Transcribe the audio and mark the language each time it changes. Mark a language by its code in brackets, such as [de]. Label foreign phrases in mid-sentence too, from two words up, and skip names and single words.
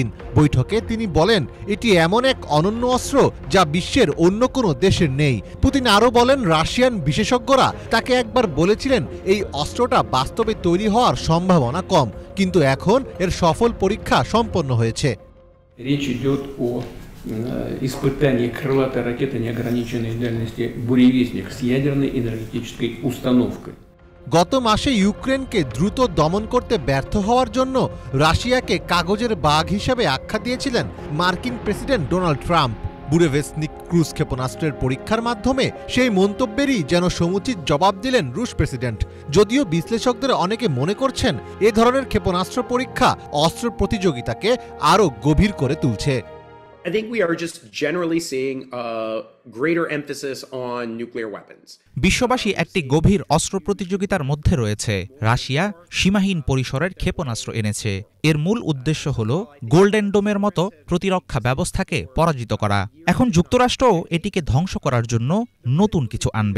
[bn] বৈঠকে তিনি বলেন, এটি এমন এক অনন্য অস্ত্র যা বিশ্বের অন্য কোনো দেশের নেই। পুতিন আরও বলেন, রাশিয়ান বিশেষজ্ঞরা তাকে একবার বলেছিলেন এই অস্ত্রটা বাস্তবে তৈরি হওয়ার সম্ভাবনা কম, কিন্তু এখন এর সফল পরীক্ষা সম্পন্ন হয়েছে। [ru] Испытание крылатой ракеты неограниченной дальности «Буревестник» с ядерной энергетической установкой. [bn] গত মাসে ইউক্রেনকে দ্রুত দমন করতে ব্যর্থ হওয়ার জন্য রাশিয়াকে কাগজের বাঘ হিসেবে আখ্যা দিয়েছিলেন মার্কিন প্রেসিডেন্ট ডোনাল্ড ট্রাম্প। বুরেভেসনিক ক্রুজ ক্ষেপণাস্ত্রের পরীক্ষার মাধ্যমে সেই মন্তব্যেরই যেন সমুচিত জবাব দিলেন রুশ প্রেসিডেন্ট। যদিও বিশ্লেষকদের অনেকে মনে করছেন, এ ধরনের ক্ষেপণাস্ত্র পরীক্ষা অস্ত্র প্রতিযোগিতাকে আরও গভীর করে তুলছে। [en] I think we are just generally seeing a greater emphasis on nuclear weapons. [bn] বিশ্ববাসী একটি গভীর অস্ত্র প্রতিযোগিতার মধ্যে রয়েছে। রাশিয়া সীমাহীন পরিসরের ক্ষেপণাস্ত্র এনেছে। এর মূল উদ্দেশ্য হল গোল্ডেন ডোমের মতো প্রতিরক্ষা ব্যবস্থাকে পরাজিত করা। এখন যুক্তরাষ্ট্রও এটিকে ধ্বংস করার জন্য নতুন কিছু আনবে।